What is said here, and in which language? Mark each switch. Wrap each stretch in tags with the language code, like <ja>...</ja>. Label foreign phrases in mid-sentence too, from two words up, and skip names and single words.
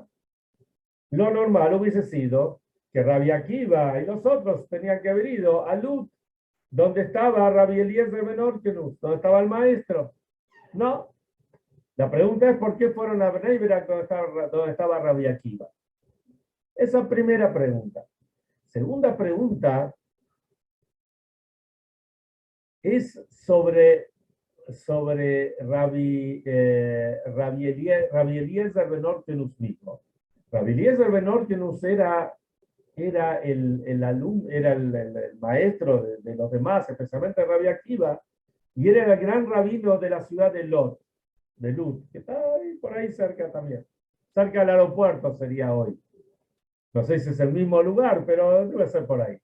<es>Lo normal hubiese sido que Rabbi Akiva y los otros tenían que haber ido a Lut, donde estaba Rabbi Eliezer Ben Orkenus, donde estaba el maestro. No. La pregunta es por qué fueron a Bnei Berak donde estaba Rabbi Akiva. Esa primera pregunta. Segunda pregunta es sobre Rabbi Eliezer Ben Orkenus mismo. Rabbi Eliezer Ben Orkenus era el maestro de los demás, especialmente Rabbi Akiva, y era el gran rabino de la ciudad de Lut, que está ahí, por ahí cerca también. Cerca del aeropuerto sería hoy. No sé si es el mismo lugar, pero debe ser por ahí.</es>